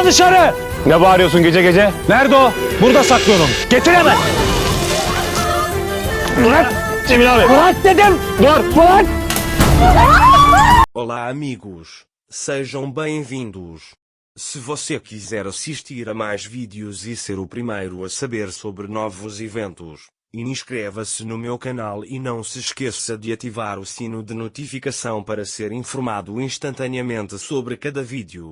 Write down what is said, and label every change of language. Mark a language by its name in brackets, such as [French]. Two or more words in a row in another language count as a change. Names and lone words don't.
[Turkish] dışarı! Ne bağırıyorsun gece gece? Nerede o? Burada saklıyorum. Getir hemen. Bırak Cemil abi. Bırak dedim. Dur. Bırak. [Portuguese] Olá, amigos. Sejam bem-vindos. Se você quiser assistir a mais vídeos e ser o primeiro a saber sobre novos eventos, inscreva-se no meu canal e não se esqueça de ativar o sino de notificação para ser informado instantaneamente sobre cada vídeo.